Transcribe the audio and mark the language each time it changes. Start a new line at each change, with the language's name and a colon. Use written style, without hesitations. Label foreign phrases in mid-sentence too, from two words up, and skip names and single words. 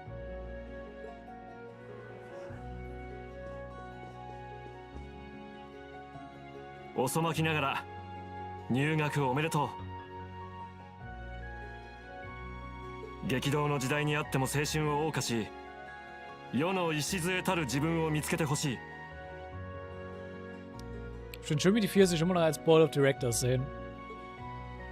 Japanese: 遅まきながら入学おめでとう。激動の時代にあっても青春を謳歌し、世の礎たる自分を見つけてほしい。
German: Ich finde schön, wie die vier sich immer noch als
English: Board of Directors
German: sehen.